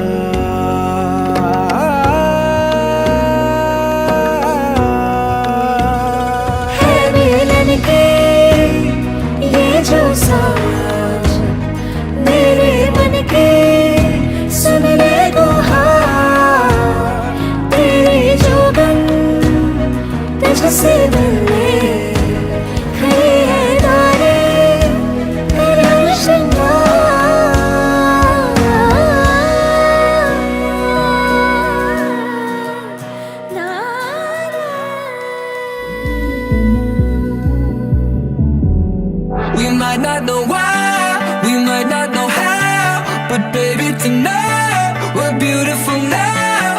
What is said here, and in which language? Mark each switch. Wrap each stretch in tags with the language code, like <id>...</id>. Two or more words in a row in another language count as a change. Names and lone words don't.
<hi>है मिलन के ये जो साज मेरे मन के, सुन ले गुहार तेरी जोगन तुझसे मिलने खड़े हैं तारे तेरा श्रृंगार।</hi> <en>We might not know why, we might not know how, but baby tonight we're beautiful now.</en>